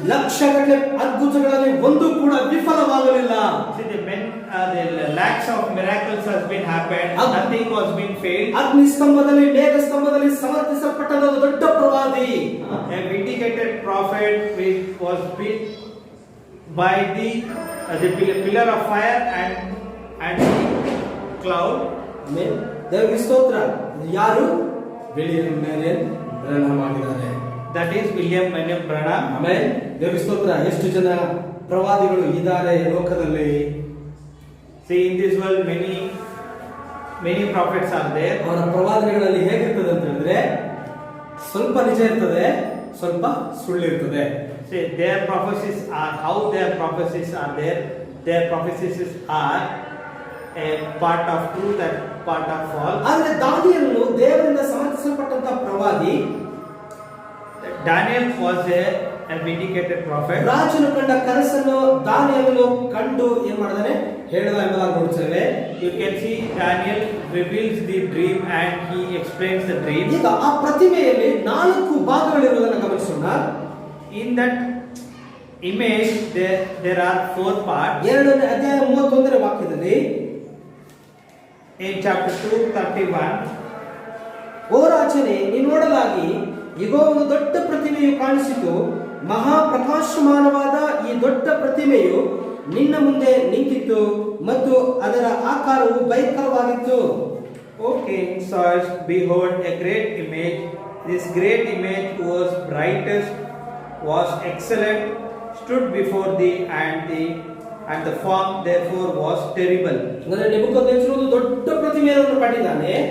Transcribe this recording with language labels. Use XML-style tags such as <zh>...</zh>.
<kn>ಲಕ್ಷಗಟ್ಟಲೆ ಅದ್ಭುತಗಳಲ್ಲಿ ಒಂದು ಕೂಡ ವಿಫಲವಾಗಲಿಲ್ಲ.</kn> <en>See, the lakhs of miracles has been happened. Nothing was been failed.</en> <kn>ಅಗ್ನಿ ಸ್ತಂಭದಲ್ಲಿ, ಮೇಘ ಸ್ತಂಭದಲ್ಲಿ ಸಮರ್ಥಿಸಲ್ಪಟ್ಟಂತ ದೊಡ್ಡ ಪ್ರವಾದಿ,</kn> <en>a vindicated prophet which was built by the pillar of fire and cloud.</en> <kn>ದೇವರಿಗೆ ಸ್ತೋತ್ರ. ಯಾರು, ವಿಲಿಯಂ ಮ್ಯಾರಿಯನ್ ಬ್ರನ್ಹಾಮ್ ಆಗಿದ್ದಾರೆ.</kn> <en>That is William Marion Branham.</en> <kn>ಆಮೇಲೆ ದೇವರಿಗೆ ಸ್ತೋತ್ರ. ಎಷ್ಟು ಜನ ಪ್ರವಾದಿಗಳು ಇದ್ದಾರೆ ಲೋಕದಲ್ಲಿ.</kn> <en>See, in this world many prophets are there.</en> <kn>ಅವರ ಪ್ರವಾದನೆಗಳಲ್ಲಿ ಹೇಗಿರ್ತದೆ ಅಂತ ಹೇಳಿದ್ರೆ, ಸ್ವಲ್ಪ ನಿಜ ಇರ್ತದೆ, ಸ್ವಲ್ಪ ಸುಳ್ಳಿರ್ತದೆ.</kn> <en>See, their prophecies are how their prophecies are there. Their prophecies are a part of truth and part of false.</en> <kn>ಆದರೆ ದಾನಿಯೇಲನು ದೇವರಿಂದ ಸಮರ್ಥಿಸಲ್ಪಟ್ಟಂತ ಪ್ರವಾದಿ.</kn> <en>Daniel was a a vindicated prophet.</en> <kn>ರಾಜನು ಕಂಡ ಕನಸನ್ನು ದಾನಿಯೇಲನು ಕಂಡು ಏನ್ ಮಾಡಿದಾನೆ ಹೇಳಿದ ಎಂಬುದಾಗಿ ನೋಡ್ತೇವೆ.</kn> <en>You can see Daniel reveals the dream and he explains the dream.</en> <kn>ಈಗ ಆ ಪ್ರತಿಮೆಯಲ್ಲಿ 4 ಭಾಗಗಳಿರುವುದನ್ನು ಗಮನಿಸೋಣ.</kn> <en>In that image there are 4 parts.</en> <kn>2ನೇ ಅಧ್ಯಾಯ 31ನೇ ವಾಕ್ಯದಲ್ಲಿ</kn> <en>In chapter 2:31,</en> <kn>ಓ ರಾಜನೇ, ನೀನು ನೋಡಲಾಗಿ ಇಗೋ ಒಂದು ದೊಡ್ಡ ಪ್ರತಿಮೆಯು ಕಾಣಿಸಿತು. ಮಹಾ ಪ್ರಕಾಶಮಾನವಾದ ಈ ದೊಡ್ಡ ಪ್ರತಿಮೆಯು ನಿನ್ನ ಮುಂದೆ ನಿಂತಿತ್ತು ಮತ್ತು ಅದರ ಆಕಾರವು ಭಯಂಕರವಾಗಿತ್ತು.</kn> <en>O king, sawest, behold, a great image. This great image was brightest, was excellent, stood before thee, and the form therefore was terrible.</en> <kn>ಅಂದರೆ ನೆಬೂಕದ್ನೆಚ್ಚರನು ಒಂದು ದೊಡ್ಡ ಪ್ರತಿಮೆಯನ್ನು ಕಂಡಿದ್ದಾನೆ.</kn>